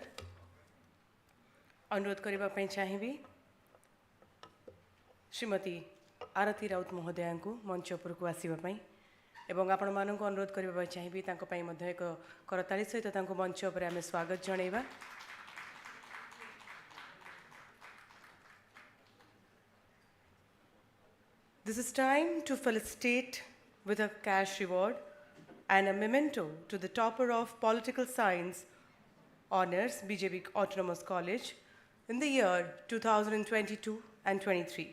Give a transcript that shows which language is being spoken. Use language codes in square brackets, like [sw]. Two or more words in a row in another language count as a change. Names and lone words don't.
[or] ଅନୁରୋଧ କରିବା ପାଇଁ ଚାହିଁବି ଶ୍ରୀମତୀ ଆରତୀ ରାଉତ ମହୋଦୟା କୁ ମଞ୍ଚ ଉପର କୁ ଆସିବା ପାଇଁ, ଏବଂ ଆପଣ ମାନଙ୍କୁ ଅନୁରୋଧ କରିବା ପାଇଁ ଚାହିଁବି ତାଙ୍କ ପାଇଁ ମଧ୍ୟ ଏକ କରତାଳି ସହିତ ତାଙ୍କୁ ମଞ୍ଚ ଉପର ଆମେ ସ୍ୱାଗତ ଜଣାଇବା। [en] This is time to felicitate with a cash reward and a memento to the topper of Political Science Honours, BJP Autonomous College, in the year 2022 and 23.